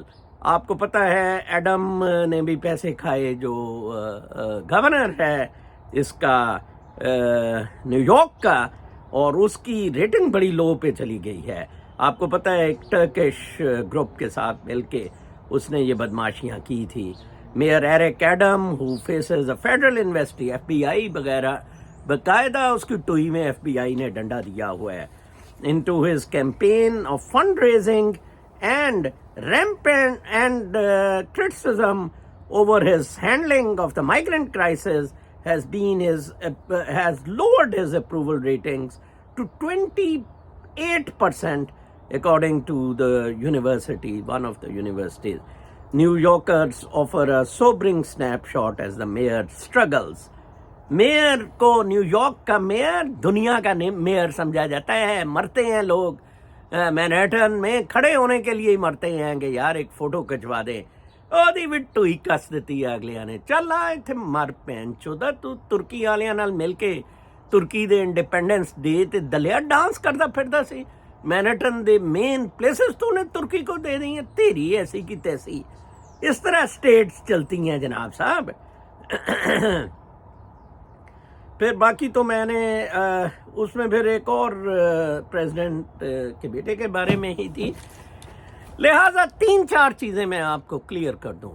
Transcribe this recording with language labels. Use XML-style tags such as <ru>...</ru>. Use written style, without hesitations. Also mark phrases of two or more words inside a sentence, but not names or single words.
<ur>آپ کو پتہ ہے ایڈم نے بھی پیسے کھائے، جو گورنر ہے اس کا نیو یارک کا، اور اس کی ریٹنگ بڑی لو پہ چلی گئی ہے. آپ کو پتہ ہے ایک ٹرکش گروپ کے ساتھ مل کے اس نے یہ بدماشیاں کی تھی. میئر ایرک ایڈم</ur> <en>who faces a federal investi,</en> <ur>ایف بی آئی وغیرہ، باقاعدہ اس کی ٹوئی میں ایف بی آئی نے ڈنڈا دیا ہوا ہے.</ur> <en>into his campaign of fundraising and rampant and criticism over his handling of the migrant crisis has lowered his approval ratings to 28%, according to the university, one of the universities. New Yorkers offer a sobering snapshot as the mayor struggles.</en> <ur>میئر کو نیو یارک کا میئر دنیا کا میئر سمجھا جاتا ہے. مرتے ہیں لوگ مینہٹن میں کھڑے ہونے کے لیے ہی مرتے ہیں کہ یار ایک فوٹو کھچوا دیں.</ur> <pa>ਉਹਦੀ ਵੀ ਢੂਈ ਕੱਸ ਦਿੱਤੀ ਹੈ ਅਗਲਿਆਂ ਨੇ. ਚੱਲ ਆ ਇੱਥੇ ਮਰ ਪੈਣ ਚੋਦਾ. ਤੂੰ ਤੁਰਕੀ ਵਾਲਿਆਂ ਨਾਲ ਮਿਲ ਕੇ ਤੁਰਕੀ ਦੇ</pa> <en>independence day</en> <pa>ਤੇ ਦਲਿਆ ਡਾਂਸ ਕਰਦਾ ਫਿਰਦਾ ਸੀ. ਮੈਨਹਟਨ ਦੇ</pa> <en>main places</en> <ur>تو نے ترکی کو دے دی ہیں. تیری ایسی کی تیسی. اس طرح اسٹیٹس چلتی ہیں جناب صاحب. پھر باقی تو میں نے اس میں پھر ایک اور پریزیڈنٹ کے بیٹے کے بارے میں ہی تھی، لہٰذا 3-4 چیزیں میں آپ کو کلیئر کر دوں.</ur>